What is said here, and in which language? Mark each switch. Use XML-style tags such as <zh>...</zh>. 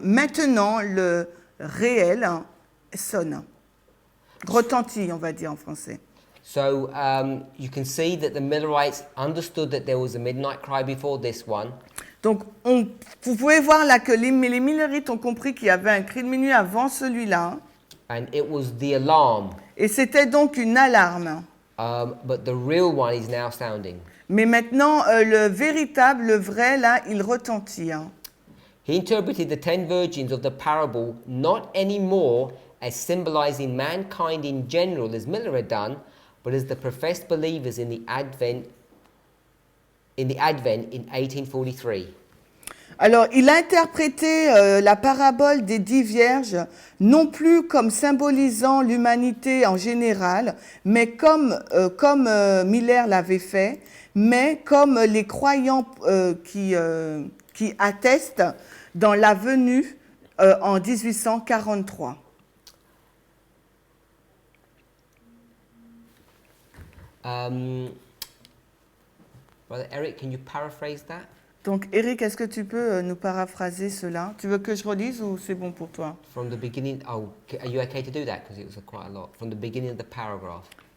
<fr>Maintenant, le réel sonne, retentit, on va dire en français.</fr> <en>So you can see that the Millerites understood that there was a midnight cry before this one.</en> <fr>Donc, vous pouvez voir là que les Millerites ont compris qu'il y avait un cri de minuit avant celui-là.</fr> <en>And it was the alarm.</en> <fr>Et c'était donc une alarme.</fr> <en>But the real one is now sounding.</en> <fr>Mais maintenant, le véritable, le vrai, là, il retentit. Hein.</fr> <en>He interpreted the 10 virgins of the parable not anymore as symbolizing mankind in general, as Miller had done, but as the professed believers in the Advent in 1843.</en> <fr>Alors, il a interprété la parabole des 10 vierges, non plus comme symbolisant l'humanité en général, mais comme Miller l'avait fait, mais comme les croyants qui attestent dans la venue en 1843.</fr> <en>Brother Eric, can you paraphrase that?</en> <fr>Donc, Eric, est-ce que tu peux nous paraphraser cela? Tu veux que je relise ou c'est bon pour toi?</fr> <en>From the beginning, are you okay to do that? Because it was quite a lot. From the beginning of the paragraph.</en>